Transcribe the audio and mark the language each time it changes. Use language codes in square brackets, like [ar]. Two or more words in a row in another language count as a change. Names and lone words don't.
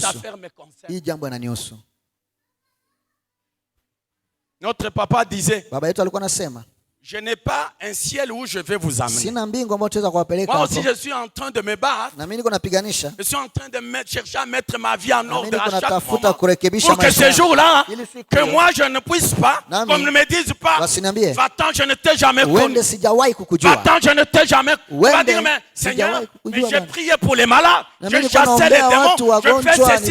[fr] Cette affaire me concerne. [sw] Hii jambo inanihusu. [fr] Notre papa disait, [sw] baba yetu alikuwa anasema, [fr] je n'ai pas un ciel où je vais vous amener. [sw] Sina mbingu ambayo tutaweza kuwapeleka hapo. [fr] Moi aussi je suis en train de me battre. [sw] Na mimi niko napiganisha. [fr] Je suis en train de chercher à mettre ma vie en ordre à chaque moment. Pour que ce jour-là, que moi je ne puisse pas, comme ne me disent pas, va-t'en, je ne t'ai jamais connu. Va-t'en, je ne t'ai jamais connu. Va dire, mais Seigneur, mais j'ai prié pour les malades. Je chassais les démons. Je fais ceci.